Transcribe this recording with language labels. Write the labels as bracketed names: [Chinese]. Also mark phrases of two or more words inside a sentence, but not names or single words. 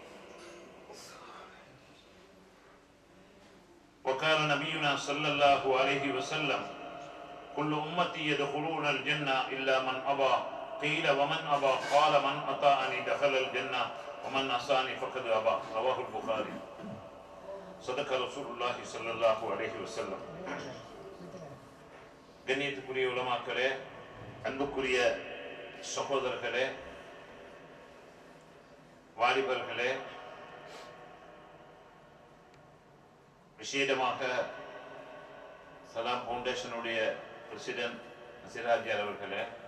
[Arabic] وقال نبينا صلى الله عليه وسلم: كل أمتي يدخلون الجنة إلا من أبى. قيل ومن أبى؟ قال من أطاعني دخل الجنة ومن عصاني فقد أبى. رواه البخاري. صدق رسول الله صلى الله عليه وسلم. [Tamil] கண்ணியத்துக்குரிய உலமாக்களே, அன்புக்குரிய சகோதரர்களே, வாலிபர்களே, விசேடமாக சலாம் ஃபவுண்டேஷனுடைய பிரசிடென்ட் சிராஜியார் அவர்களே,